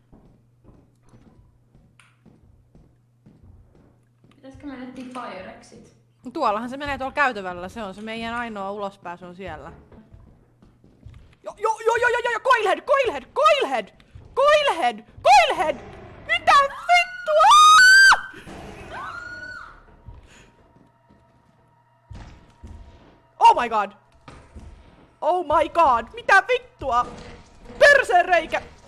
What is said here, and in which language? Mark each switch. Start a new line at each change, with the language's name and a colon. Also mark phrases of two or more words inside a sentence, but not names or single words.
Finnish: Pitäisikö mennä Fire Exit? No tuollahan se menee tuolla käytävällä, se on se meidän ainoa ulospääsy on siellä. Jo, Coilhead! Mitä vittua?
English: Oh my god!
Finnish: Mitä vittua? Perseen reikä!